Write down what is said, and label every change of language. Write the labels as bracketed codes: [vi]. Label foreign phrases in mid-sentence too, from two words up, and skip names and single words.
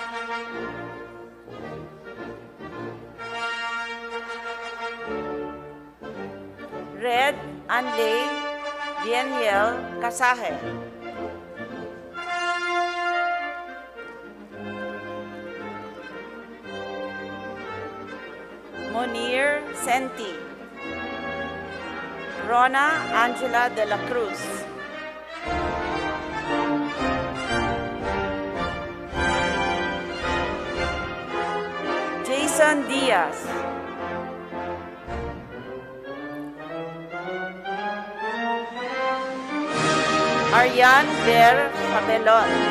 [tl] Red Anley Daniel Casaje. Monir Senti. Rona Angela de la Cruz. Jason Diaz. Ariane Ber Fabelon.